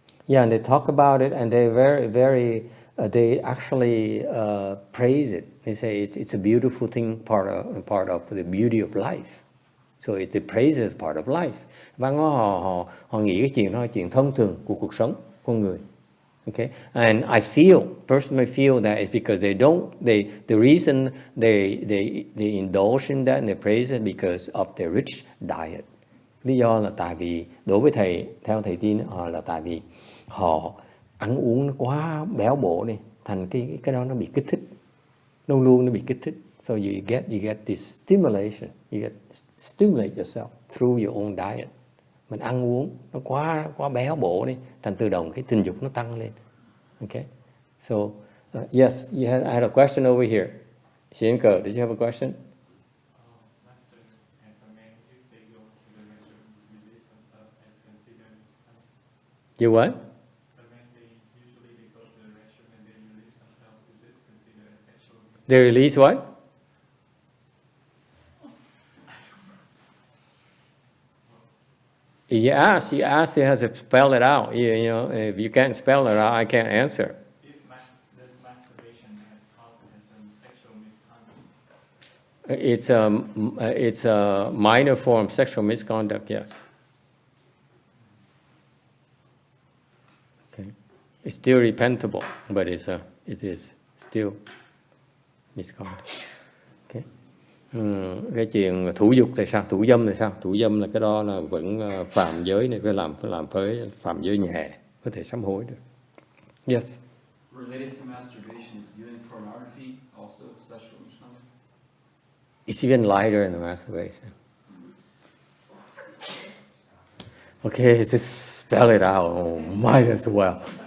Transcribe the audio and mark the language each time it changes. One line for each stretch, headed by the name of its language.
English: Yeah, and they talk about it, and they very they actually praise it. They say it's a beautiful thing, part of the beauty of life. So they praise it as part of life.
Vietnamese: Văn hóa họ nghĩ cái chuyện đó là chuyện thông thường của cuộc sống con người.
English: Okay, and I personally feel that it's because the reason they indulge in that and they praise it because of their rich diet.
Vietnamese: Lý do là tại vì đối với thầy, theo thầy tin là tại vì họ ăn uống nó quá béo bổ đi, thành cái đó nó bị kích thích, luôn nó bị kích thích.
English: So you get this stimulation, stimulate yourself through your own diet.
Vietnamese: Mình ăn uống nó quá béo bổ đi, thành tự động cái tình dục nó tăng lên.
English: Okay, so yes, I had a question over here. Xianke, did you have a question? Master, as a man, if they go to the restroom, release themselves as considered misconduct. You what? The men, they go to the restroom and they release themselves. Is this considered as sexual misconduct? They release what? You ask, you have to spell it out. You know, if you can't spell it out, I can't answer. If this masturbation has caused as sexual misconduct. It's a minor form of sexual misconduct, yes. Okay, it's still repentable, but it is still misconduct. Okay.
Vietnamese: Cái chuyện thủ dục thì sao? Thủ dâm thì sao? Thủ dâm là cái đó là vẫn phạm giới này, phải làm với phạm giới nhẹ, có thể sám hối được.
English: Yes. Related to masturbation, is viewing pornography also sexual misconduct? It's even lighter than the masturbation. Okay, just spell it out. Oh, might as well.